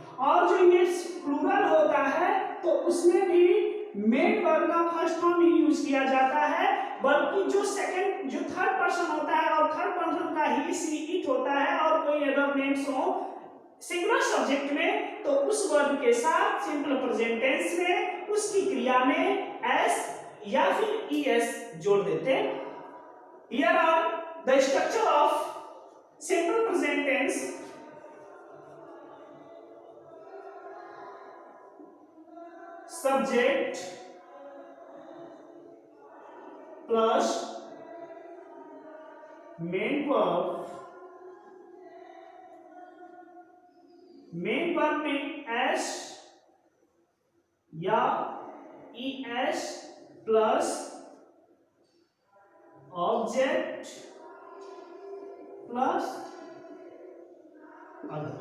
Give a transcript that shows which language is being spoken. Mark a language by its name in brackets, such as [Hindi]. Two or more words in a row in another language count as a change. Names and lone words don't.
[Hindi] और जो ये प्लूरल होता है तो उसमें भी [English] main verb [Hindi] का [English] first form [Hindi] ही यूज किया जाता है, बल्कि जो सेकंड जो [English] third person [Hindi] होता है और [English] third person [Hindi] का ही, [English] she, it [Hindi] होता है और कोई [English] other names [Hindi] हो [English] singular subject [Hindi] में तो उस वर्ब के साथ [English] simple present tense [Hindi] में उसकी क्रिया में एस या फिर ईएस जोड़ देते हैं। [English] here are the structure of simple present tense. Subject plus main verb, main verb [Hindi] में एस [English] या ES plus object plus other.